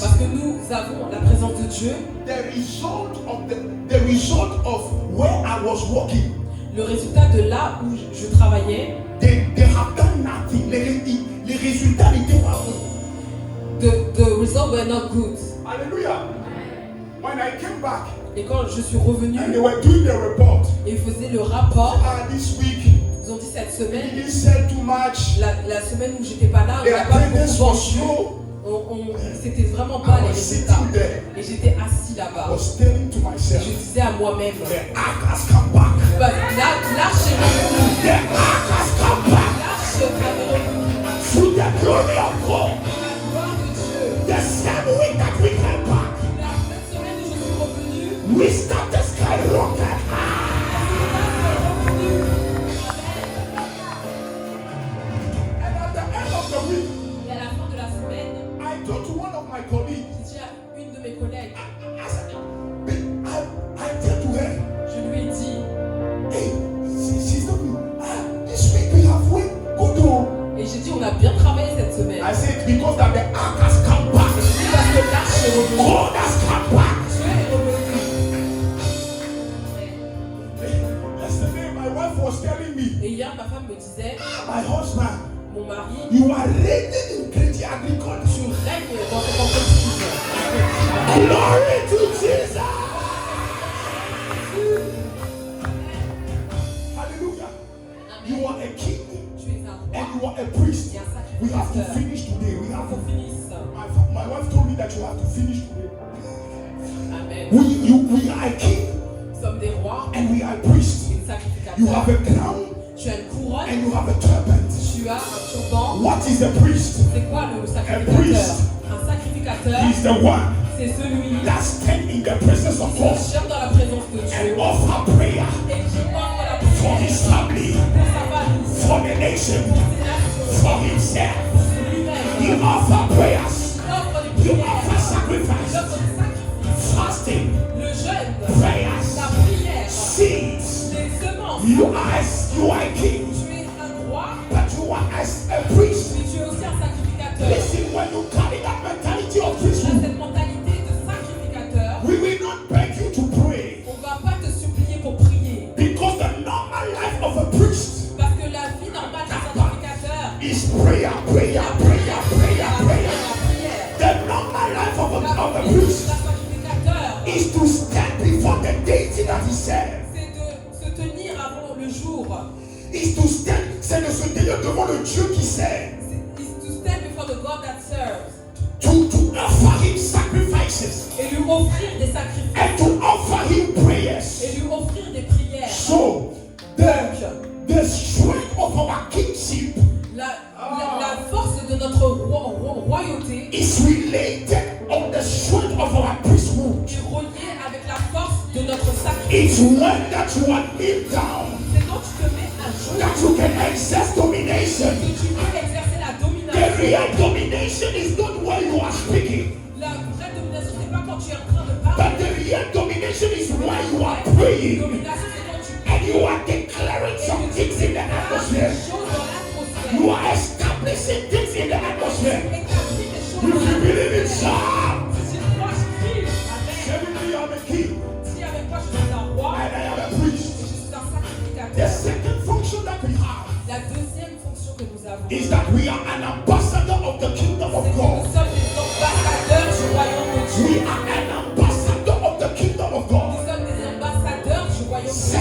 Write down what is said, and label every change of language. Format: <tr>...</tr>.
<fr>parce que nous avons la présence de Dieu,</fr> <en>the result of where I was working,</en> <fr>le résultat de là où je travaillais,</fr> <en>they have done nothing.</en> <fr>Les résultats n'étaient pas bons.</fr> <en>the results were not good. Hallelujah. When I came back</en> <fr>Et quand je suis revenu,</fr> <en>and they were doing the report,</en> <fr>et ils faisaient le rapport,</fr> <en>this week</en> <fr>ils ont dit cette</fr> <en>we</en> <fr>semaine,</fr> <en>didn't sell too much.</en> <fr>la semaine où j'étais pas là, on</fr> <en>The</en> <fr>n'a pas</fr> <en>attendance</en> <fr>beaucoup</fr> <en>was</en> <fr>vendu.</fr> <en>slow.</en> <fr>C'était vraiment pas</fr> <en>I</en> <fr>les</fr> <en>was</en> <fr>résultats.</fr> <en>sitting there.</en> <fr>Et j'étais assis</fr> <en>I</en> <fr>là-bas.</fr> <en>was telling to</en> <fr>Et</fr> <en>myself,</en> <fr>je disais à moi-même,</fr> <en>the ark has come back.</en> <fr>bah, l'arche est revenue.</fr> <en>The ark has come back.</en> <fr>L'arche est revenue.</fr> <en>Through the glory of God.</en> <fr>La gloire de Dieu.</fr> <en>The same week that we came back,</en> <fr>La même semaine où je suis revenu,</fr> <en>we started skyrocket. And at the end of the week,</en> <fr>et à la fin de la semaine,</fr> <en>I told to one of my colleagues,</en> <fr>j'ai dit à une de mes collègues,</fr> <en>I said, I tell to her,</en> <fr>je lui ai dit,</fr> <en>hey, she's not me. This week we have went good on.</en> <fr>et j'ai dit, on a bien travaillé cette semaine.</fr> <en>I said, because that the ark has come back.</en> <fr>C'est parce que l'arche est revenue.</fr> <en>God has come back.</en> <fr>Dieu est revenu.</fr> <en>Yesterday, my wife was telling me,</en> <fr>Et hier, ma femme me disait,</fr> <en>my husband,</en> <fr>mon mari,</fr> <en>you are reigning in Crédit Agricole.</en> <fr>tu règnes dans cette entreprise.</fr> <en>Glory to Jesus. Hallelujah. You are a king</en> <fr>Tu es un roi.</fr> <en>and you are a priest.</en> <fr>Et un</fr> <en>We have to</en> <fr>sacrificateur.</fr> <en>finish today. We</en> <fr>Il</fr> <en>have</en> <fr>faut</fr> <en>to.</en> <fr>finisse.</fr> <en>My wife told me that you have to finish today. Amen. We are a king</en> <fr>Nous sommes des rois</fr> <en>and we are a priest.</en> <fr>et des sacrificateurs.</fr> <en>You have a crown</en> <fr>Tu as une couronne,</fr> <en>and you have a turban.</en> <fr>tu as un turban.</fr> <en>What is a priest?</en> <fr>C'est quoi le</fr> <en>priest.</en> <fr>sacrificateur? Un sacrificateur,</fr> <en>He's the one</en> <fr>c'est celui</fr> <en>that stands in the presence of</en> <fr>qui</fr> <en>God</en> <fr>se tient dans la présence de</fr> <en>and</en> <fr>Dieu</fr> <en>offer prayer</en> <fr>et qui offre la</fr> <en>for his</en> <fr>prière</fr> <en>family,</en> <fr>pour sa famille,</fr> <en>for the nation,</en> <fr>pour ses nations,</fr> <en>for himself.</en> <fr>pour lui-même.</fr> <en>He offers prayers.</en> <fr>Il offre des</fr> <en>You</en> <fr>prières,</fr> <en>offer</en> <fr>il</fr> <en>sacrifice,</en> <fr>offre des sacrifices,</fr> <en>fasting,</en> <fr>le jeûne,</fr> <en>prayers,</en> <fr>la prière,</fr> <en>seeds.</en> <fr>les semences.</fr> <en>You are a king,</en> <fr>Tu es un roi,</fr> <en>but you are as a priest.</en> <fr>mais tu es aussi un sacrificateur.</fr> <en>Listen, when you carry that mentality of</en> <fr>Tu as</fr> <en>priesthood,</en> <fr>cette mentalité de sacrificateur.</fr> <en>we will not beg you to pray,</en> <fr>On va pas te supplier pour prier.</fr> <en>because the normal life of a priest</en> <fr>Parce que la vie normale d'un sacrificateur,</fr> <en>is prayer, prayer, prayer, prayer, prayer.</en> <fr>la prière.</fr> <en>The normal life of</en> <fr>La</fr> <en>a</en> <fr>vie</fr> <en>priest</en> <fr>d'un sacrificateur,</fr> <en>is to stand before the deity that he serves.</en> <fr>c'est de se tenir avant le jour.</fr> <en>Is to stand,</en> <fr>c'est de se tenir devant le Dieu qui sert.</fr> <en>It's to stand before the God that serves. To offer him sacrifices</en> <fr>Et lui offrir des sacrifices.</fr> <en>and to offer him prayers.</en> <fr>Et lui offrir des prières.</fr> <en>So the strength of our kingship</en> <fr>La force de notre royauté</fr> <en>is related on the strength of our priesthood.</en> <fr>est reliée avec la force de notre sacrifice.</fr> <en>It's when that you are kneel down</en> <fr>C'est quand tu te mets à genoux</fr> <en>that you can exercise domination.</en> <fr>que tu peux exercer la</fr> <en>The</en> <fr>domination.</fr> <en>real domination is not when you are speaking,</en> <fr>La vraie domination, c'est pas quand tu es en train de</fr> <en>but</en> <fr>parler.</fr> <en>the real domination is when you are</en> <fr>La</fr> <en>praying</en> <fr>domination, c'est quand tu</fr> <en>and you are declaring some things in the atmosphere.</en> <fr>des choses dans l'atmosphère.</fr> <en>You are establishing things in the atmosphere.</en> <fr>Établis des choses</fr> <en>If</en> <fr>dans</fr> <en>you believe it,</en> <fr>l'atmosphère.</fr> <en>shout.</en> <fr>Si moi je crie, Amen.</fr> <en>Say with me, I'm a king</en> <fr>Si avec moi je suis un roi</fr> <en>and I am a</en> <fr>et</fr> <en>priest.</en> <fr>je suis un</fr> <en>The</en> <fr>sacrificateur,</fr> <en>second function that we have</en> <fr>la deuxième fonction que nous avons,</fr> <en>is that we are an ambassador of the kingdom</en> <fr>c'est</fr> <en>We</en> <fr>Dieu.</fr> <en>are an ambassador of the kingdom of God.</en> <fr>Nous sommes des ambassadeurs du royaume de Dieu.</fr>